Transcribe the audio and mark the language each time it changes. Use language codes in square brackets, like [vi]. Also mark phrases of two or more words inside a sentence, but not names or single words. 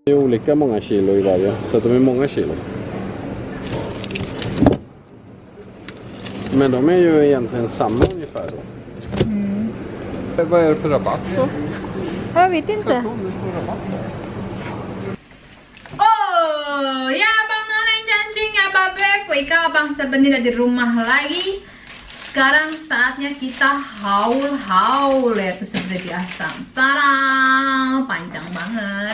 [sv] olika många kilo i varje, så att de är många kilo. Men de är ju egentligen samma ungefär då. Vad är det för rabatt då? Jag vet inte. [id] Oh, ya Bang Noleng Cancing ya Babe, Poika Bang Sabeni udah di rumah lagi. Sekarang saatnya kita haul-haul ya, tuh seperti biasa. Tarang, panjang banget.